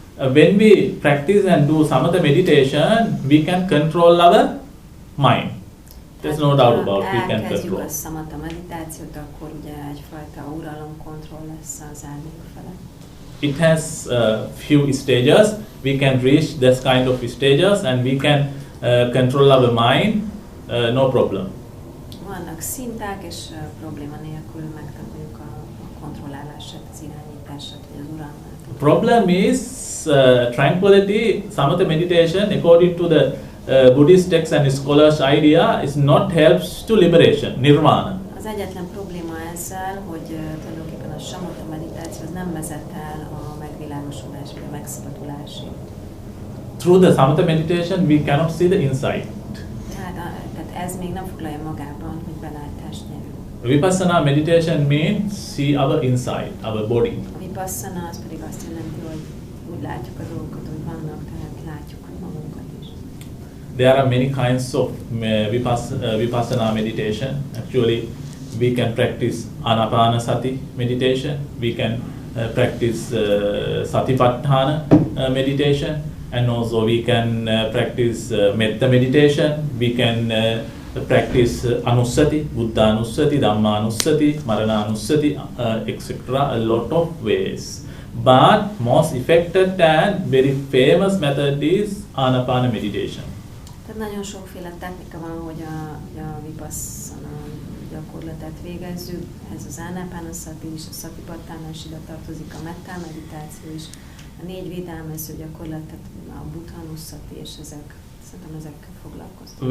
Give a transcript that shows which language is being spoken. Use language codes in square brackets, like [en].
[en] When we practice and do samatha meditation, we can control our mind. There's no doubt about it, we can control. [hu] Ha a samatha meditációt, akkor ugye egyfajta uralomkontroll lesz az elménk felett. [en] It has few stages. We can reach this kind of stages and we can control our mind, no problem. [hu] Vannak szintek, és probléma nélkül megtanuljuk a kontrollálását, az irányítását, vagy az uralmát. [en] Problem is tranquility, samatha meditation, according to the Buddhist texts and scholars' idea, is not helps to liberation, nirvana. [hu] Az egyetlen probléma ezzel, hogy tulajdonképpen a samatha meditáció az nem vezet el a megvilágosulás vagy a megszabadulásig. [en] Through the samatha meditation, we cannot see the inside. [hu] Tehát ez még nem foglalja magában, hogy belátást nyerünk. [en] Vipassana meditation means see our inside, our body. [hu] A vipassana az pedig azt jelenti, hogy úgy látjuk a dolgokat, hogy vannak, tehát látjuk magunkat is. [en] There are many kinds of vipassana meditation. Actually, we can practice anapanasati meditation. We can practice Satipattana meditation, and also we can practice metta meditation. We can practice anussati, buddhanussati, dhammanussati, marananussati, etc. A lot of ways. But most effective and very famous method is anapana meditation. [hu] Tehát nagyon sokféle technika van, hogy a vipassana gyakorlatot végezzük. Ez az anapanasati is, a Satipattana is ide tartozik, a metta meditáció is, a 4 védelmező gyakorlat, tehát a buddhanussati, és szerintem ezekkel foglalkoztunk.